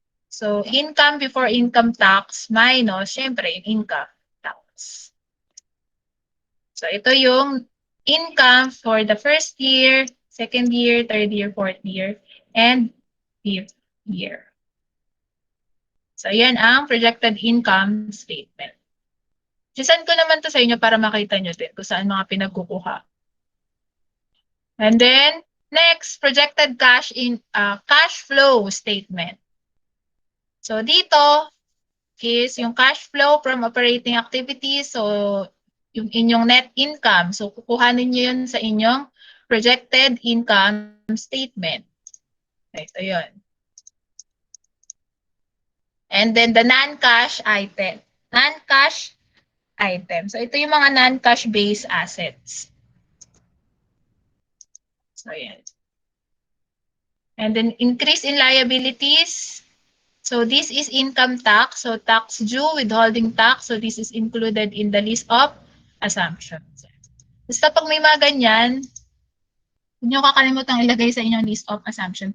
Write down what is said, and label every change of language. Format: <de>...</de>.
<en>So, income before income tax minus,</en> <tl>syempre, yung</tl> <en>income tax. So, ito yung income for the first year, second year, third year, fourth year, and fifth year. So, yan ang projected income statement.</en> <tl>Sisend ko naman to sa inyo para makita nyo din kung saan mga pinagkukuha.</tl> <en>And then, next, projected cash flow statement. So, dito is yung cash flow from operating activities.</en> <tl>So, yung inyong net income. So, kukuhanin nyo yun sa inyong projected income statement. Ito yun.</tl> <en>And then, the non-cash item. Non-cash item.</en> <tl>So, ito yung mga non-cash based assets. So, yan.</tl> <en>And then, increase in liabilities. So, this is income tax. So, tax due, withholding tax. So, this is included in the list of assumptions.</en> <tl>Basta pag may mga ganyan, huwag nyo kakalimutang ilagay sa inyong list of assumption.</tl>